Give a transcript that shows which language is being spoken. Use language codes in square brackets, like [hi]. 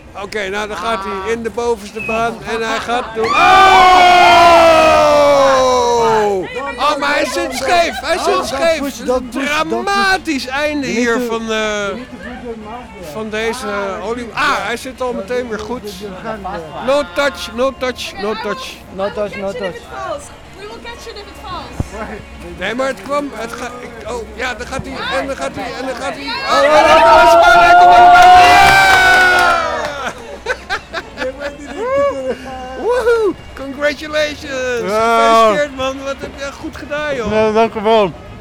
[nl] Oké, nou dan gaat hij in de bovenste baan en hij gaat doen. Oh! Oh, maar hij zit scheef. Een dramatisch einde hier van deze olie. Hij zit al meteen weer goed. [en] No touch. No touch. We will catch it if it falls. [nl] Nee, maar het kwam. Het gaat. Oh, ja, dan gaat hij. En dan gaat hij. Oh, dat was maar lekker op de baan. Woehoe! Congratulations! Gefeliciteerd man, wat heb je goed gedaan joh! Ja, dank u wel!